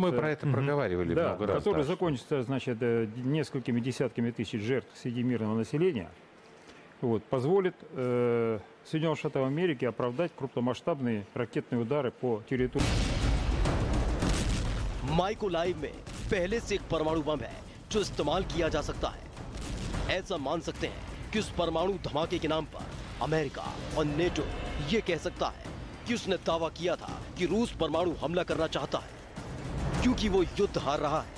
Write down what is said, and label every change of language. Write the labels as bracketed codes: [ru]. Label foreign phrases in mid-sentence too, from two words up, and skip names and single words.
[ru] мы про это проговаривали много раз. Который закончится, значит, несколькими десятками тысяч жертв среди мирного населения, позволит Соединенным Штатам Америки оправдать крупномасштабные ракетные удары по территории. [hi] माइकोलाइव में पहले से एक परमाणु बम है जो इस्तेमाल किया जा सकता है। ऐसा मान सकते हैं कि उस परमाणु धमाके के नाम पर अमेरिका और नेटो ये कह सकता है कि उसने दावा किया था कि रूस परमाणु हमला करना चाहता है, क्योंकि वो युद्ध हार रहा है।